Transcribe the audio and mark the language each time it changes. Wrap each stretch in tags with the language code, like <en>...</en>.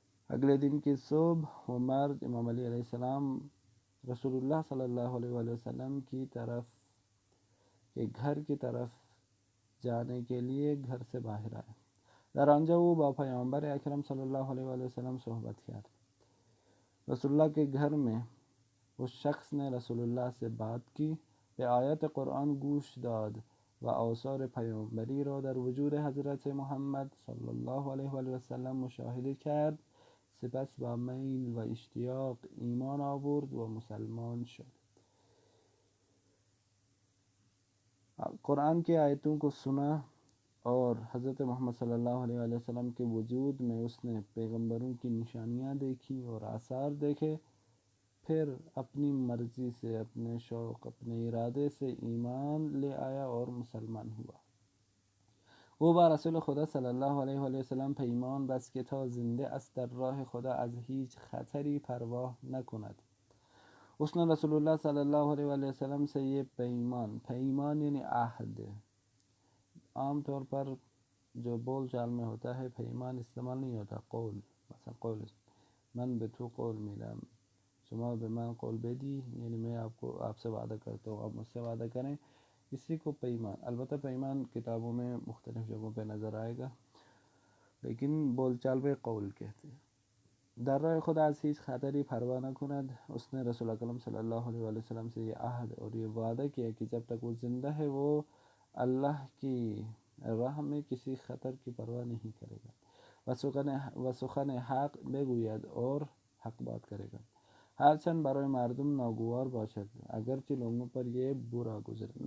<ur>اگلے دن کی صبح وہ مرد امام علی علیہ السلام رسول اللہ صلی اللہ علیہ وسلم کی طرف کے گھر کی طرف جانے کے لیے گھر سے باہر آئے۔</ur> <fa>در آنجا او با پیامبر اکرم صلی اللہ علیہ وسلم صحبت کرد۔</fa> <ur>رسول اللہ کے گھر میں اس شخص نے رسول اللہ سے بات کی،</ur> <fa>به آیات قرآن گوش داد و آثار پیامبری را در وجود حضرت محمد صلی الله علیه و آله و سلم مشاهده کرد. سپس با میل و اشتیاق ایمان آورد و مسلمان شد.</fa> <ur>قرآن کی آیتوں کو سنا اور حضرت محمد صلی اللہ علیہ وآلہ وسلم کے وجود میں اس نے پیغمبروں کی نشانیاں دیکھی اور آثار دیکھے، پھر اپنی مرضی سے، اپنے شوق، اپنے ارادے سے ایمان لے آیا اور مسلمان ہوا.</ur> <fa>او با رسول خدا صلی الله علیه و آله و سلم پیمان بست که تا زنده است در راه خدا از هیچ خطری پروا نکند.</fa> <ur>اس نے رسول اللہ صلی اللہ علیہ وآلہ وسلم سے یہ پیمان یعنی عہد. عام طور پر جو بول چال میں ہوتا ہے پیمان استعمال نہیں ہوتا، قول.</ur> <fa>مثلا قول من به تو قول میدم، شما به من قول بدی،</fa> <ur>یعنی میں آپ سے وعدہ کرتا ہوں، آپ مجھ سے وعدہ کریں، اسی کو پیمان. البتہ پیمان کتابوں میں مختلف جگہوں پہ نظر آئے گا، لیکن بول چال پہ قول کہتے ہیں.</ur> <fa>در راه خدا از هیچ خطری پروا نکند.</fa> <ur>اس نے رسول اکرم صلی اللہ علیہ وآلہ وسلم سے یہ عہد اور یہ وعدہ کیا کہ جب تک وہ زندہ ہے وہ اللہ کی راہ میں کسی خطر کی پرواہ نہیں کرے گا.</ur> <fa>و سخن حق بگوید</fa> <ur>اور حق بات کرے گا،</ur> <fa>ہرچند برای مردم ناگوار باشد،</fa> <ur>اگرچہ لوگوں پر یہ برا گزرے.</ur>